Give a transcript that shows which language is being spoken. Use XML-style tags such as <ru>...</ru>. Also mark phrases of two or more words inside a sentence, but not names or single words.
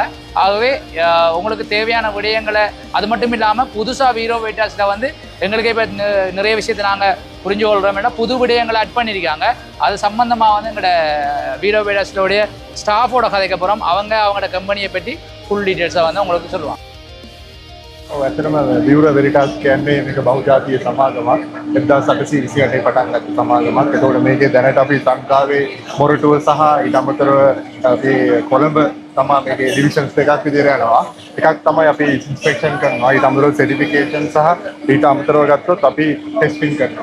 <ta>ஆகவே உங்களுக்கு தேவையான விடயங்களை, அது மட்டும் இல்லாமல் புதுசாக வீரோ வெயிட்டாஸில் வந்து எங்களுக்கே இப்போ நிறைய விஷயத்தை நாங்கள் புரிஞ்சு கொள்கிறோம். புது விடயங்களை ஆட் பண்ணியிருக்காங்க. அது சம்மந்தமாக வந்து எங்களோட வீரோ வெயிட்டாஸிலோடைய ஸ்டாஃபோட கதைக்கு அப்புறம் அவங்களோட கம்பெனியை பற்றி</ta> <en>full details</en> <ta>வந்து உங்களுக்கு சொல்லுவாங்க.</ta> <si>ඇතරම විවර වෙරිටස් කියන්නේ මේක බහුජාතිය සමාගමක් 1828 පටන් ගත්ත සමාගමක්. ඒතකොට මේකේ දැනට අපි ලංකාවේ මොරටුව සහ ඊට අමතරව අපි කොළඹ තමයි මේකේ ඩිවිෂන්ස් දෙකක් විදිහට යනවා. එකක් තමයි අපි ඉන්ස්පෙක්ෂන් කරනවා, ඊට අමතරව සර්ටිෆිකේෂන් සහ ඊට අමතරව ගත්තොත් අපි ටෙස්ටිං කරනවා.</si>